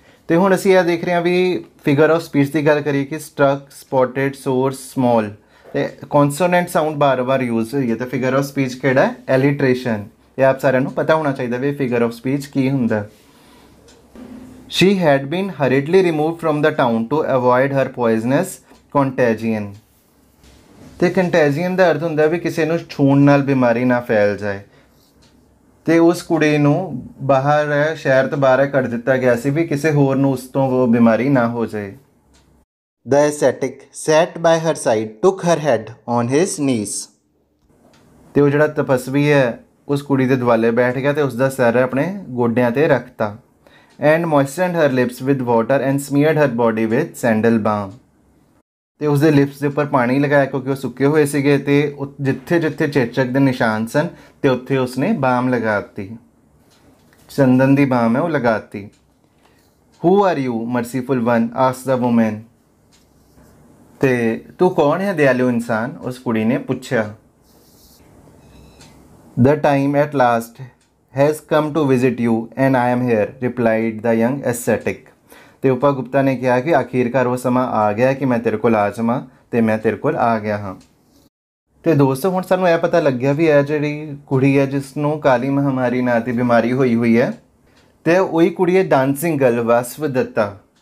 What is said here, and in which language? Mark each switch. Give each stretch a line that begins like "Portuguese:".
Punjabi: ਤੇ ਹੁਣ ਅਸੀਂ ਇਹ ਦੇਖ ਰਹੇ ਹਾਂ ਵੀ ਫਿਗਰ ਆਫ ਸਪੀਚ ਦੀ ਗੱਲ ਕਰੀਏ ਕਿ ਸਟਰਕ, ਸਪੋਟਡ, ਸੋਰਸ, ਸਮॉल ਤੇ ਕੌਨਸੋਨੈਂਟ ਸਾਊਂਡ ਬਾਰ-ਬਾਰ ਯੂਜ਼ ਹੋਈ ਹੈ। ਤੇ ਫਿਗਰ ਆਫ ਸਪੀਚ ਕਿਹੜਾ? ਐਲੀਟ੍ਰੇਸ਼ਨ। ਇਹ ਆਪ ਸਾਰਿਆਂ ਨੂੰ ਪਤਾ ਹੋਣਾ ਚਾਹੀਦਾ ਵੀ ਫਿਗਰ ਆਫ ਸਪੀਚ ਕੀ ਹੁੰਦਾ।
English: She had been hurriedly removed from the town to avoid her poisonous contagion।
Punjabi: ਤੇ ਕੰਟੈਜੀਅਨ ਦਾ ਅਰਥ ਹੁੰਦਾ ਵੀ ਕਿਸੇ ਨੂੰ ਛੂਣ ਨਾਲ ਬਿਮਾਰੀ ਨਾ ਫੈਲ ਜਾਏ। ਤੇ ਉਸ ਕੁੜੀ ਨੂੰ ਬਾਹਰ ਸ਼ਹਿਰ ਤੋਂ ਬਾਹਰ ਕੱਢ ਦਿੱਤਾ ਗਿਆ ਸੀ ਵੀ ਕਿਸੇ ਹੋਰ ਨੂੰ ਉਸ ਤੋਂ ਉਹ ਬਿਮਾਰੀ ਨਾ ਹੋ ਜਾਏ।
English: The ascetic sat by her side, took her head on his knees।
Punjabi: ਤੇ ਉਹ ਜਿਹੜਾ ਤਪਸਵੀ ਹੈ ਉਸ ਕੁੜੀ ਦੇ ਦੁਆਲੇ ਬੈਠ ਗਿਆ ਤੇ ਉਸ ਦਾ ਸਿਰ ਆਪਣੇ ਗੋਡਿਆਂ ਤੇ ਰੱਖਤਾ।
English: And moistened her lips with water and smeared her body with sandal balm।
Punjabi: ਤੇ ਉਸਦੇ ਲਿਪਸ ਦੇ ਉੱਪਰ ਪਾਣੀ ਲਗਾਇਆ ਕਿਉਂਕਿ ਉਹ ਸੁੱਕੇ ਹੋਏ ਸੀਗੇ ਤੇ ਜਿੱਥੇ ਜਿੱਥੇ ਚੇਚਕ ਦੇ ਨਿਸ਼ਾਨ ਸਨ ਤੇ ਉੱਥੇ ਉਸਨੇ ਬਾਮ ਲਗਾ ਦਿੱਤੀ, ਚੰਦਨ ਦੀ ਬਾਮ ਹੈ ਉਹ ਲਗਾ ਦਿੱਤੀ।
English: Who are you, merciful one? asked the woman।
Punjabi: ਤੇ ਤੂੰ ਕੌਣ ਹੈ ਦਿਆਲੂ ਇਨਸਾਨ? ਉਸ ਕੁੜੀ ਨੇ ਪੁੱਛਿਆ।
English: The time at last has come to visit you and I am here, replied the young ascetic।
Punjabi: ਤੇ ਉਪਾ ਗੁਪਤਾ ਨੇ ਕਿਹਾ ਕਿ ਆਖਿਰਕਾਰ ਉਹ ਸਮਾਂ ਆ ਗਿਆ ਕਿ ਮੈਂ ਤੇਰੇ ਕੋਲ ਆ ਜਾਵਾਂ ਤੇ ਮੈਂ ਤੇਰੇ ਕੋਲ ਆ ਗਿਆ ਹਾਂ। ਤੇ ਦੋਸਤੋ ਹੁਣ ਸਾਨੂੰ ਇਹ ਪਤਾ ਲੱਗਿਆ ਵੀ ਇਹ ਜਿਹੜੀ ਕੁੜੀ ਹੈ ਜਿਸ ਨੂੰ ਕਾਲੀ ਮਹਾਮਾਰੀ ਨਾਂ ਦੀ ਬਿਮਾਰੀ ਹੋਈ ਹੈ ਤੇ ਉਹੀ ਕੁੜੀ ਹੈ ਡਾਂਸਿੰਗ ਗਰਲ ਵਸਵਦੱਤਾ।